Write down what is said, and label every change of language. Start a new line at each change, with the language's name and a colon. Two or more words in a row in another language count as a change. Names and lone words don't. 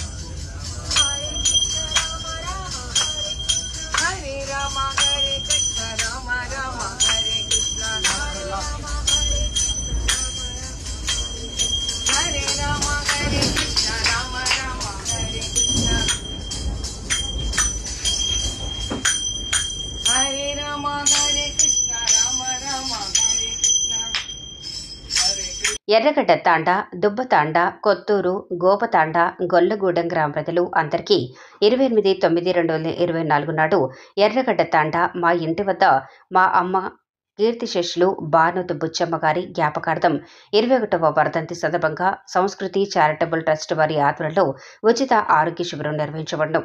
Sanskrit: Hare Rama Hare Krishna Rama Rama Hare Krishna Hare Rama Hare Krishna Rama Rama Hare Krishna Hare Rama Hare Krishna Rama Rama Hare Krishna
Telugu: ఎర్రగడ్డ తాండా, దుబ్బ తాండా, కొత్తూరు, గోపతాండా, గొల్లగూడెం గ్రామ ప్రజలు అందరికీ 28/9/2024 నాడు ఎర్రగడ్డ తాండా మా ఇంటి వద్ద మా అమ్మ కీర్తిశేషులు బానోతు బుచ్చమ్మ గారి జ్ఞాపకార్థం 21వ వర్ధంతి సందర్భంగా సంస్కృతి చారిటబుల్ ట్రస్ట్ వారి ఆధ్వర్యంలో ఉచిత ఆరోగ్య శిబిరం నిర్వహించబడను.